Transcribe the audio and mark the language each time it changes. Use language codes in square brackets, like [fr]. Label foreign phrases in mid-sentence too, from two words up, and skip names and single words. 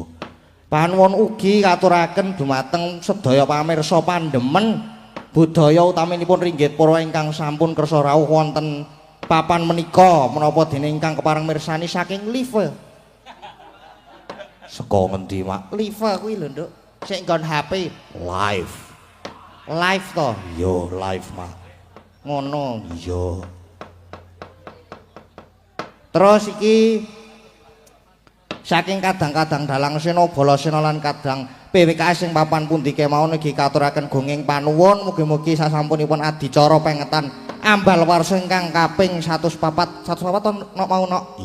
[jv] Panuwun ugi katuraken dumateng sedaya pamirsa pandemen budaya utaminipun ringgit para ingkang sampun kersa rawuh wonten papan menika menapa dene ingkang kepareng mirsani saking live. Saka ngendi, Mak? Live kuwi lho, Nduk. Sing nggon HP. Live. Live to. Yo live, Mak. Ngono. Iya. Terus iki saking kadang-kadang dalang Sena Balasena lan kadang PWKS sing papan pundi kemawon nggih katuraken gunging panuwun mugi-mugi sasampunipun adicara pengetan Ambalwarsa ingkang kaping 104 mau nok.